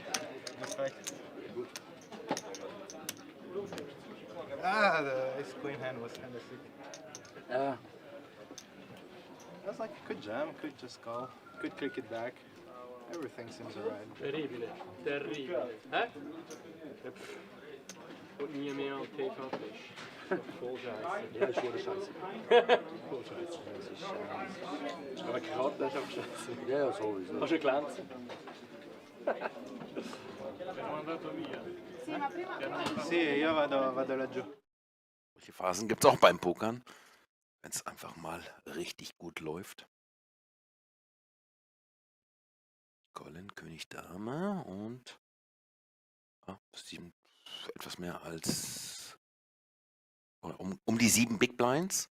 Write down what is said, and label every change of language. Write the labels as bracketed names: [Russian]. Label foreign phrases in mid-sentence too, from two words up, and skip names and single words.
[English] Perfect. Ah, the ace queen hand was kind of sick. That's like could jam, could just call, could click it back. Everything seems alright. [Italian] Terribile, terribile. [German] Und nie mehr auf TV voll scheiße. Ja, ist voll scheiße. Voll scheiße. Aber gerade ist auch scheiße. Ja, sowieso. Hast du gelernt? [Italian] Sì, io vado laggiù. [German] Solche Phasen gibt es auch beim Pokern, wenn es einfach mal richtig gut läuft. Colin, König, Dame und etwas mehr als um die 7 [English] Big Blinds.